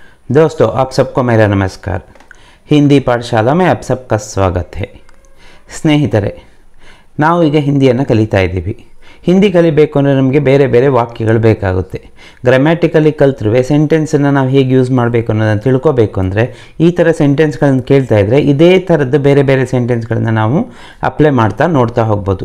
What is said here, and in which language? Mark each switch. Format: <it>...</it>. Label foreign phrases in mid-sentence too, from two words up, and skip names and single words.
<hi>दोस्तों, आप सबको मेरा नमस्कार। हिंदी पाठशाला में आप सबका स्वागत है।</hi> <kn>ಸ್ನೇಹಿತರೆ, ನಾವು ಈಗ ಹಿಂದಿಯನ್ನು ಕಲಿತಾ ಇದ್ದೀವಿ. ಹಿಂದಿ ಕಲಿಬೇಕು ಅಂದರೆ ನಮಗೆ ಬೇರೆ ಬೇರೆ ವಾಕ್ಯಗಳು ಬೇಕಾಗುತ್ತೆ. ಗ್ರಾಮ್ಯಾಟಿಕಲಿ ಕಲ್ತ್ರುವೆ ಸೆಂಟೆನ್ಸನ್ನು ನಾವು ಹೇಗೆ ಯೂಸ್ ಮಾಡಬೇಕು ಅನ್ನೋದನ್ನು ತಿಳ್ಕೋಬೇಕು ಅಂದರೆ ಈ ಥರ ಸೆಂಟೆನ್ಸ್ಗಳನ್ನು ಕೇಳ್ತಾ ಇದ್ದರೆ ಇದೇ ಥರದ್ದು ಬೇರೆ ಬೇರೆ ಸೆಂಟೆನ್ಸ್ಗಳನ್ನು ನಾವು ಅಪ್ಲೈ ಮಾಡ್ತಾ ನೋಡ್ತಾ ಹೋಗ್ಬೋದು.</kn>